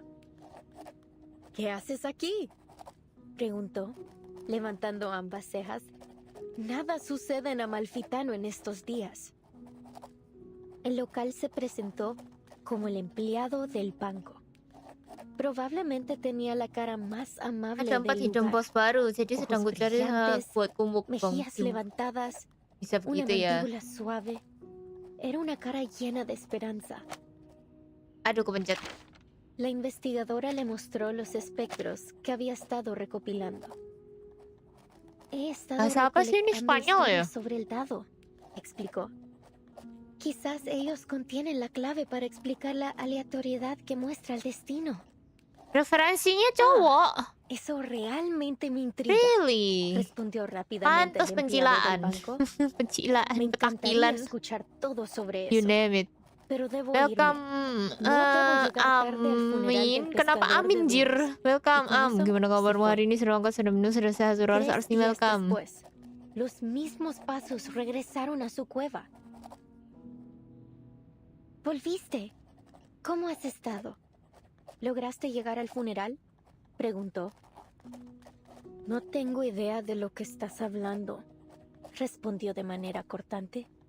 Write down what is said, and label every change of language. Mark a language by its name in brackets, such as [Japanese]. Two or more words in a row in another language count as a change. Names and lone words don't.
[Spanish] ¿Qué haces aquí?, preguntó, levantando ambas cejas. Nada sucede en Amalfitano en estos días. El local se presentó como el empleado del banco. Probablemente tenía la cara más amable [Indonesian] Ada 4 [Spanish] del [Indonesian] hidung [Spanish] lugar. [Indonesian] bos baru, jadi sedang [Spanish] Ojos [Indonesian] ku cari [Spanish] brillantes, [Indonesian] buat kumuk [Spanish] mejillas levantadas, [Indonesian] Bisa [Spanish] una [Indonesian] begitu ya. [Spanish] mandíbula suave. Era una cara llena de esperanza. [Indonesian] Aduh, kepencet. [Spanish] La investigadora le mostró los espectros que había estado recopilando. He estado [Indonesian] Bahasa apa sih ini, [Spanish] recolectando [Indonesian] Spanyol ya? [Spanish] historias sobre el dado, explicó. Quizás ellos contienen la clave para explicar la aleatoriedad que muestra el destino. [Indonesian] Referensinya cowok. [Spanish] Eso realmente me intriga. [English] Really? [Spanish] Respondió rápidamente [Indonesian] Pantas [Spanish] el empleado del [Indonesian] pencilaan. [Spanish] banco. [Indonesian] Pencilaan, [Spanish] Me encantaría [Indonesian] petakilan. [Spanish] escuchar todo sobre [English] You [Spanish] eso. [English] name it. [Spanish] Pero debo [English] Welcome, [Spanish] irme. No debo llegar tarde al funeral [Indonesian] Amin. [Spanish] del [Indonesian] Kenapa [Spanish] pescador [Indonesian] Amin, [Spanish] de [Indonesian] Njir? [Spanish] dulces. [English] Welcome, [Spanish] Y con Am. eso [Indonesian] Gimana kabarmu [Spanish] se [Indonesian] hari ini? Sudah makan, sudah minum, sudah sehat, sudah harus [Spanish] 3 [Indonesian] nih [Spanish] días [English] welcome. [Spanish] después, los mismos pasos regresaron a su cueva. ¿Volviste? ¿Cómo has estado? ¿Lograste llegar al funeral?, preguntó. No tengo idea de lo que estás hablando, respondió de manera cortante.